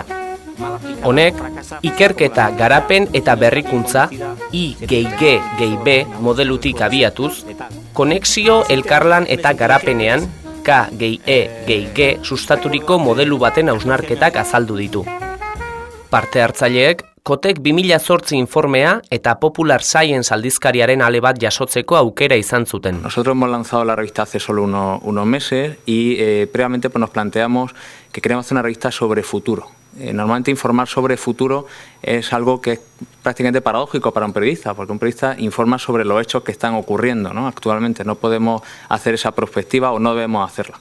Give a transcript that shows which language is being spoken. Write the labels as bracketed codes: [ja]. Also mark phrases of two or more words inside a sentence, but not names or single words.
[eu] Honek, ikerketa, garapen eta berrikuntza I+G+B modelutik abiatuz, konexio, elkarlan eta garapenean K+E+G sustaturiko modelu baten hausnarketak azaldu ditu. Parte hartzaileek, Kotek 2008 informea eta Popular Science aldizkariaren ale bat jasotzeko aukera izan zuten. [es] Nosotros hemos lanzado la revista hace solo unos meses y previamente pues nos planteamos que queremos hacer una revista sobre futuro. Normalmente informar sobre futuro es algo que es prácticamente paradójico para un periodista, porque un periodista informa sobre los hechos que están ocurriendo, ¿no? Actualmente no podemos hacer esa prospectiva o no debemos hacerla.